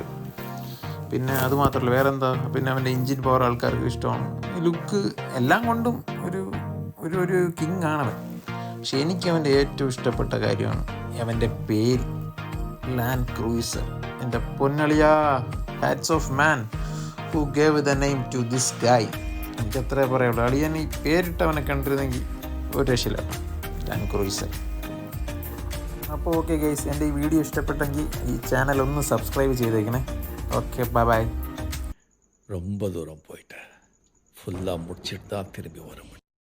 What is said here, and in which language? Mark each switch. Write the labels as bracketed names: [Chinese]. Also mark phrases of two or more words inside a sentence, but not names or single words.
[Malayalam] പിന്നെ അതുമാത്രമല്ല വേറെ എന്താ, പിന്നെ അവൻ്റെ എൻജിൻ പവർ ആൾക്കാർക്ക് ഇഷ്ടമാണ്. ലുക്ക് എല്ലാം കൊണ്ടും ഒരു കിങ് ആണവൻ. പക്ഷെ എനിക്ക് അവൻ്റെ ഏറ്റവും ഇഷ്ടപ്പെട്ട കാര്യമാണ് അവൻ്റെ പേര്, ലാൻഡ് ക്രൂയിസർ. എൻ്റെ പൊന്നളിയാ, [English] Hats off man who gave the name to this guy. [Malayalam] എനിക്ക് അത്രേ പറയുള്ളൂ. അളിയൻ ഈ പേരിട്ടവനെ കണ്ടിരുന്നെങ്കിൽ ഒരു രക്ഷയില്ല, ലാൻഡ് ക്രൂയിസർ. അപ്പോൾ [English] okay guys, [Malayalam] എൻ്റെ ഈ വീഡിയോ ഇഷ്ടപ്പെട്ടെങ്കിൽ ഈ ചാനൽ ഒന്ന് സബ്സ്ക്രൈബ് ചെയ്തേക്കണേ. [English] Okay bye. [Tamil] ரொம்ப தூரம் போயிட்டேன். ஃபுல்லாக முடிச்சுட்டு தான் திரும்பி வர முடியும்.